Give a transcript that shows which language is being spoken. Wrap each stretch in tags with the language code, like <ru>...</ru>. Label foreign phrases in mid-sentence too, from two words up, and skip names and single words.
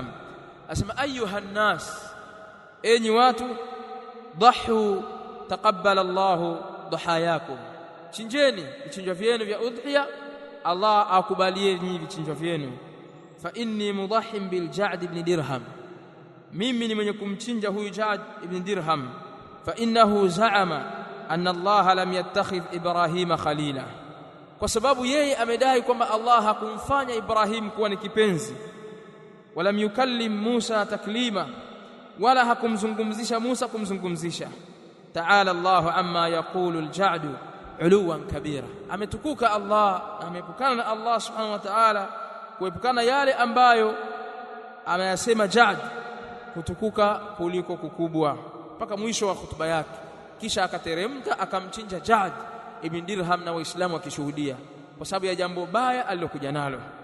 <sw>Asema</sw> <ar>أيها الناس,</ar> <sw>enyi watu,</sw> <ar>ضحوا تقبل الله ضحاياكم,</ar> <sw>chinjeni vichinjwa vyenu vya udhiya, Allah akubalieni vichinjwa vyenu.</sw> <ar>فإني مضح بالجعد بن درهم,</ar> <sw>mimi ni mwenye kumchinja huyu Ja'd ibn Dirham.</sw> <ar>فإنه زعم أن الله لم يتخذ إبراهيم خليلا,</ar> <sw>kwa sababu yeye amedai kwamba Allah hakumfanya Ibrahim kuwa ni kipenzi.</sw> <ar>ولم يكلم موسى تكليما,</ar> <sw>wala hakumzungumzisha Musa kumzungumzisha.</sw> <ar>تعالى الله عما يقول الجعد علوا كبيرا,</ar> <sw>ametukuka Allah, amepukana na Allah</sw> <ar>سبحانه وتعالى</ar> <sw>kuepukana yale ambayo ameyasema Ja'd, kutukuka kuliko kukubwa, mpaka mwisho wa hutuba yake. Kisha akateremka akamchinja Ja'd ibn Dirham na Waislamu wakishuhudia kwa sababu ya jambo baya alilokuja nalo.</sw>